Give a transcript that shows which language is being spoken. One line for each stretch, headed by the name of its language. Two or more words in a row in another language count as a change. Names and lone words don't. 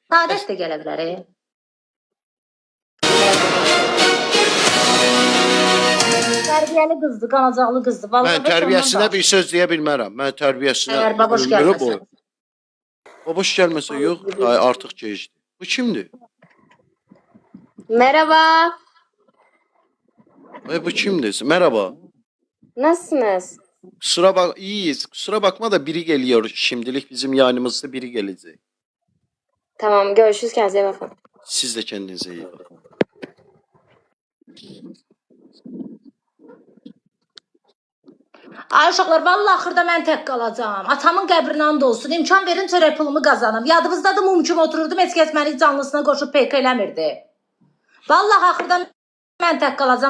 Azerbaijani: Sadət də gələ bilər. Tərbiyəli qızdır, qanacaqlı qızdır. Mən tərbiyəsinə bir söz deyə bilmərəm. Mən tərbiyəsinə Əgər baboş ömrü gəlməsə. boyu. Baboş gəlməsə yox, artıq gecdir. Bu kimdir?
Turkish: Merhaba,
Azerbaijani: Bu kimdir?
Turkish: Merhaba. nasılsınız? İyiyiz. Kusura bakma da biri geliyor. Şimdilik bizim yayınımızda biri gelecek. Tamam, görüşürüz. Kendinize iyi bakın. Siz de kendinize iyi bakın.
Azerbaijani: Ay uşaqlar, vallahi axırda mən tək qalacağam. Atamın qəbrinə and olsun. İmkan verin çörək pulumu qazanım. Yadınızdadır, mum kimi otururdum. Heç kəs məni canlısına qoşub PK eləmirdi. Vallahi axırda mən tək qalacağam.